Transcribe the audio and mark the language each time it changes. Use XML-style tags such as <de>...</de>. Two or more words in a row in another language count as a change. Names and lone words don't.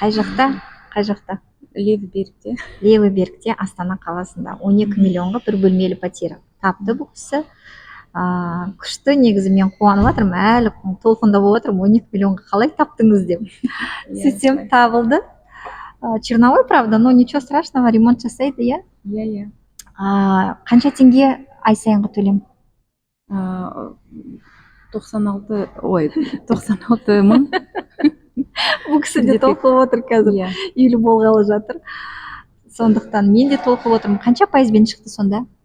<kk>Қай жақта? Қай жақта?</kk> <ru>Левый берегте. Левый берегте,</ru> <kk>Астана қаласында. 12 миллионға бір бөлмелі пәтер тапты бұл кісі. Күшті, негізі мен қуанып жатырмын, әлі толқында болып жатырмын, 12 миллионға қалай таптыңыз деп. Сөйтсем табылды.</kk> <ru>Черновой, правда, но ничего страшного,</ru> <kk>ремонт жасайды, иә? Иә. Қанша теңге ай сайынғы төлем? 96 мың. Бұл кісі де толқып отыр қазір, үйлі болғалы жатыр. Сондықтан мен де толқып отырмын. Қанша пайызбен шықты сонда?</kk>